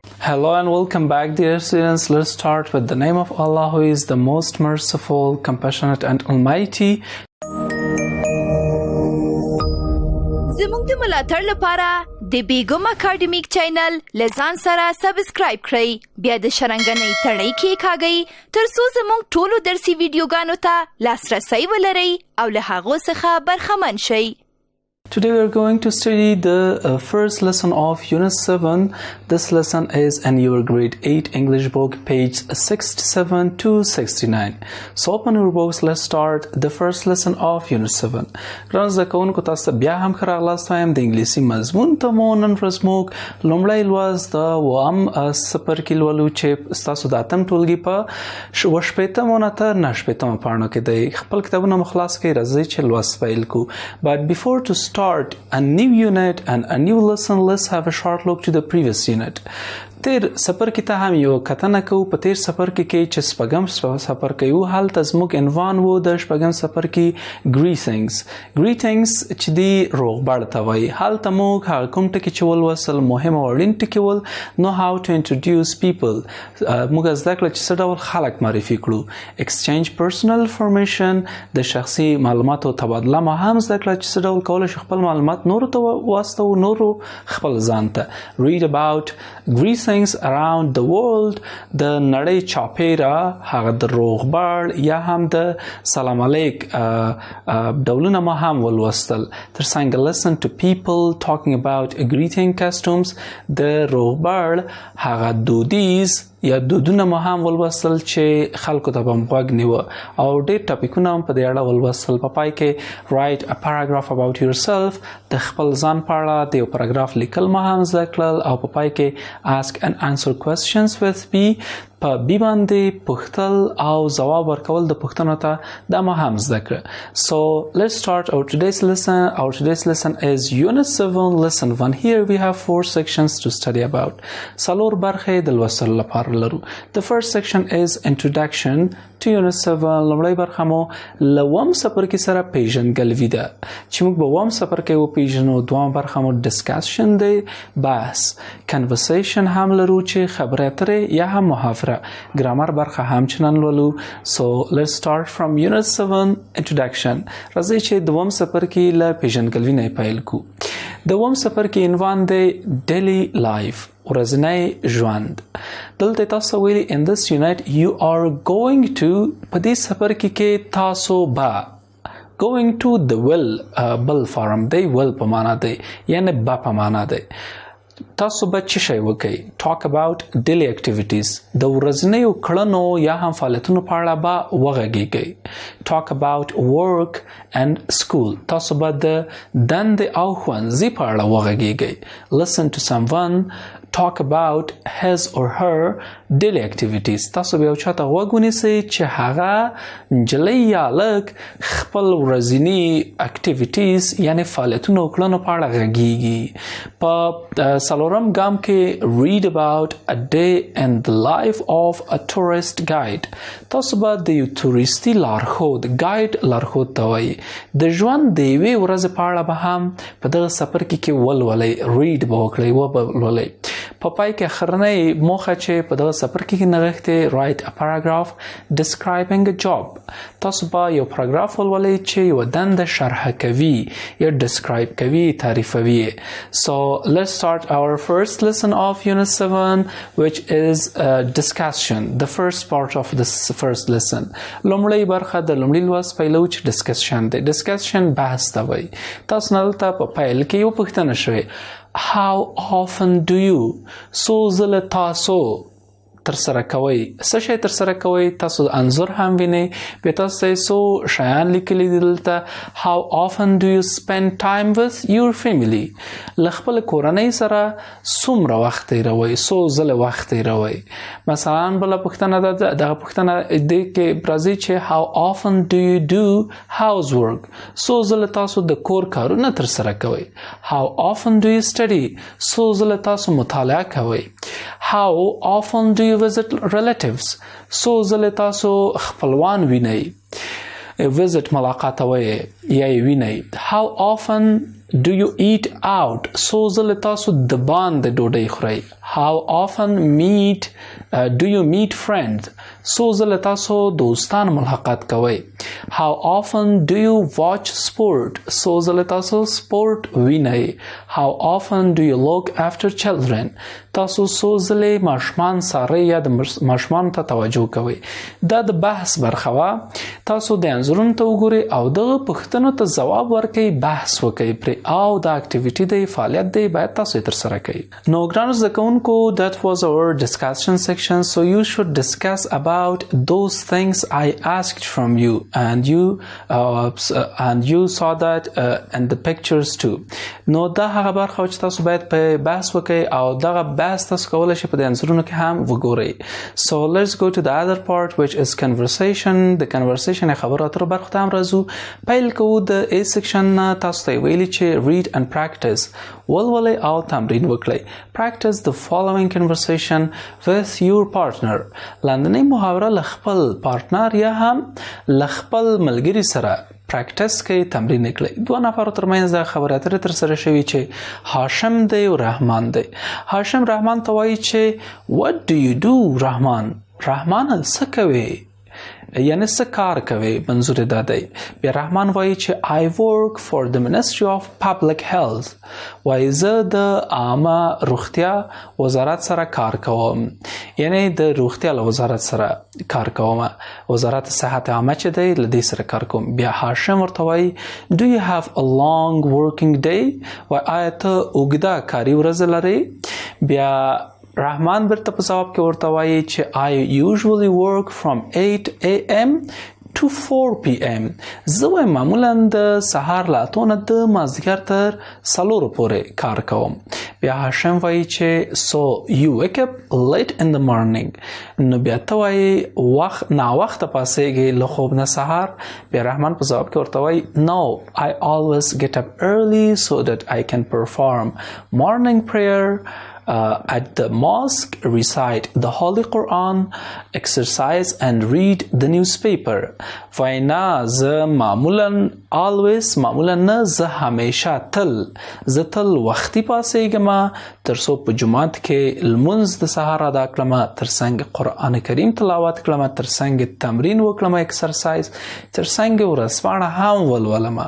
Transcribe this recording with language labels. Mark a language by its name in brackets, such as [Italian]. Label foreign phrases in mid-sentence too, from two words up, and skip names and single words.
[English] Hello and welcome back, dear students. Let's start with the name of Allah, who is the most merciful, compassionate and almighty. [Pashto] زموږ د ملاتړ لپاره د بیګم اکاډمیک چینل لزان سره سبسکرایب کړئ، بیا د شرنګنۍ تڼۍ کېکاږئ ترڅو زموږ ټولو درسي ویډیوګانو ته لاسرسی ولرئ او له هغو څخه برخمن شئ. [English] Today we are going to study the first lesson of Unit 7. This lesson is in your grade 8 English book, page 67 to 69. So open your books, let's start the first lesson of Unit 7. [Pashto] ګران زده کوونکو، تاسو بیا هم ښه راغلاست وایم. د انګلیسي مضمون ته مو نن ورځ موږ لومړی لوست د اووم څپرکي لولو چې ستاسو د اتم ټولګي په شپېتمو نه تر نهه شپېتمو پاڼو کې دی. خپل کتابونه مو خلاص کړئ، راځئ چې لوست پیل کړو. [English] But before to start a new unit and a new lesson, let's have a short look to the previous unit. [Pashto] تیر څپرکي ته هم یو کتنه کوو. په تیر څپرکي کې چې شپږم څپرکی و، هلته زموږ عنوان و د شپږم څپرکي greetings چې دی روغبړ ته وایي. هلته موږ هغه کوم ټکي چې ولوستل مهم او اړین ټکي ول. [English] know how to introduce people، [Pashto] موږ زده کړه چې څه ډول خلک معرفي کړو. [English] exchange personal information، [Pashto] د شخصي معلوماتو تبادله ما هم زده کړه چې څه ډول کولی شو خپل معلومات نورو ته واستوو، نورو خپل ځان ته. [English] read about greetings around the world، [Pashto] د نړۍ چاپیره هغه د روغبړ یا هم د سلام علیک ډولونه ما هم ولوستل. [English] ترڅنګ listen to people talking about greeting costumes، [Pashto] د روغبړ هغه دودیز یا دودونه ما هم ولوستل چې خلکو ته به م غوږ نیوه، او ډېر ټاپیکونه هم په دې اړه ولوستل. په پای کې [English] write a paragraph about yourself، [Pashto] د خپل ځان په اړه د یو پاراګراف لیکل ما هم زده کړل، او په پای کې [English] ask and answer questions with B، [Pashto] په بی باندې پوښتل او ځواب ورکول د پوښتنو ته دا ما هم زده کړه. [English] So let's start our today's lesson. Our today's lesson is Unit 7, Lesson 1. Here we have 4 sections to study about. څلور برخې د لوستلو لپاره لرو. The first section is Introduction to Unit 7. [Pashto] لومړی برخه مو له اووم څپرکي سره پیژندګلوي ده چې موږ به اووم څپرکی وپیژنو. دویمه برخه مو Discussion دی، بحث. Conversation هم لرو چې خبرې اترې یا هم محاوره. ګرامر برخه هم چنان لولو. [English] So let's start from Unit 7, Introduction. [Pashto] راځئ چې دوم څپرکي له پیژندګلوي نه پیل کړو. د اووم څپرکي عنوان دی [English] Daily Life، [Pashto] ورځنی ژوند. دلته تاسو ویلي [English] in this unit you are going to، [Pashto] په دې څپرکي کې تاسو به [English] going to [Pashto] د will بل فارم دی، will په معنا دی یعنی به په معنا دی. تاسو به څه شی وکئ؟ [English] talk about daily activities، [Pashto] د ورځنیو کړنو یا هم فعالیتونو په اړه به وغږیږئ. [English] talk about work and school، [Pashto] تاسو به د دندې او ښوونځي په اړه وغږیږئ. [English] listen to someone، talk about his or her daily activities، [Pashto] تاسو به یو چاته غوږ ونیسئ چې هغه نجلۍ یا هلک خپل ورځني اکټیویټیز یعنې فعالیتونو او کړنو په اړه غږیږي. په څلورم ګام کې [English] read about a day in the life of a tourist guide، [Pashto] تاسو به د یو تورستي لارښود ګایډ لارښود ته وایي د ژوند د یوې ورځې په اړه به هم په دغه څپرکي کې ولولئ، read به وکړئ، ولولئ. په پای کې اخرنۍ موخه چې په دغه څپرکي کې نغښتې [English] write a paragraph describing a job، [Pashto] تاسو به یو پاراګراف ولولئ چې یوه دنده شرح کوي یا describe کوي، تعریفوي. [English] So let's start our first lesson of Unit 7, which is discussion، the first part of this first lesson. [Pashto] لومړی برخه د لومړي لوست پیلو چې discussion دی. discussion بحث ته وایي. تاسو نه دلته په پیل کې یو پوښتنه شوې [English] how often do you، [Pashto] څو ځله تاسو ترسره کوئ، څه شی ترسره کوئ. تاسو انځور هم وینئ، بیا تاسو ته څو شیان لیکلي دي دلته. [English] how often do you spend time with your family، [Pashto] له خپل کورنۍ سره څومره وخت تیروئ، څو ځله وخت تیروئ. مثلا بله پوښتنه ده، دغه پوښتنه دې کې راځي چې [English] how often do you do housework، [Pashto] څو ځله تاسو د کور کارونه ترسره کوئ. [English] how often do you study، [Pashto] څو ځله تاسو مطالعه کوئ. [English] how often do you visit relatives، [Pashto] څو ځله تاسو خپلوان وینئ. visit ملاقات وایي یا یې وینئ. [English] how often Do you eat out? [Pashto] څو ځله تاسو د باندې ډوډۍ خورئ. [English] How often do you meet friends? [Pashto] څو ځله تاسو دوستان ملاقات کوئ. [English] How often do you watch sport? [Pashto] څو ځله تاسو سپورت وینئ. [English] How often do you look after children? [Pashto] تاسو څو ځله ماشومان څارئ یا د ماشومانو ته توجه کوئ. دا د بحث برخه وه. تاسو د انځورونو ته وګورئ او دغه پوښتنو ته ځواب ورکړئ، بحث وکړئ پرې، او دا اکټیویټي دی، فعالیت دی، باید تاسو یې ترسره کړئ. نو ګرانو زده کوونکو، [English] that was our discussion section, so you should discuss about those things I asked from you, and you saw that in the pictures too. [Pashto] نو دا هغه برخه چې تاسو باید په بحث وکړئ او دغه بحث تاسو کولی شئ په د انځورونو کې هم وګورئ. [English] So let's go to the other part which is conversation. [Pashto] د conversation خبرو اترو برخه ته هم راځو. پیل کوو د [English] A section [Pashto] نه. تاسو ته ویلي چې [English] read and practice، [Pashto] ولولئ او تمرین وکړئ. [English] Practice the following conversation with your partner. [Pashto] لاندنۍ محاوره له خپل پارتنر یا هم له خپل ملګري سره پریکټس کوي، تمرین کړئ. دوه نفرو ترمنځ د خبرې اترې ترسره شوي چې هاشم دی او رحمان دی. هاشم رحمان ته وایي چې [English] what do you do [Pashto] رحمان؟ رحمان څه کوي؟ یعنی څه کار کوي؟ منظور دا دی. بیا رحمان وایي چې [English] I work for the Ministry of Public Health. [Pashto] وایي زه د عامه روغتیا وزارت سره کار کوم، یعنی د روغتیا له وزارت سره کار کوم، وزارت صحت عامه چې دی له دې سره کار کوم. بیا هاشم ورته وایي [English] Do you have a long working day؟ [Pashto] وایي آیا ته اوږده کاري ورځ لرې؟ بیا رحمان برته په ځواب کې ورته وایي چې [English] I usually work from 8 AM to 4 PM. [Pashto] زه معمولا د سهار له 8 نه د مازدیګر تر 4 پورې کار کوم. بیا هاشم وایي چې [English] So you wake up late in the morning. [Pashto] نو بیا ته وایي ناوخته پاڅېږې له خوب نه سهار. بیا رحمان په ځواب کې ورته وایي [English] No, I always get up early so that I can perform morning prayer at the mosque, recite the Holy Quran, exercise and read the newspaper. [Pashto] وینا زه معمولا نه، زه همیشه زه تل وختي پاڅېږم ترڅو په جومات کې لمونځ د سهار ادا کړم، ترڅنګ قرآن کریم تلاوت کړم، ترڅنګ تمرین وکړم، اکسرسایز، ترڅنګ ورځپاڼه هم ولولم.